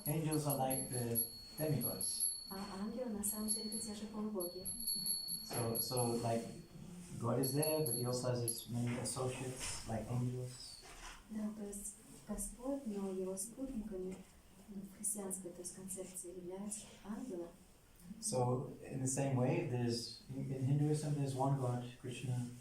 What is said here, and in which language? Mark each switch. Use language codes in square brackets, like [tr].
[en] Angels are like the demigods. [ru] а ангелы на самом деле это те же полубоги. [en] So like God is there, but he also has his many associates like angels. [ru] Да, то есть Господь, но его спутниками в христианской, то есть концепции являются ангелы. [en] So in the same way, there's in Hinduism there's one God, Krishna.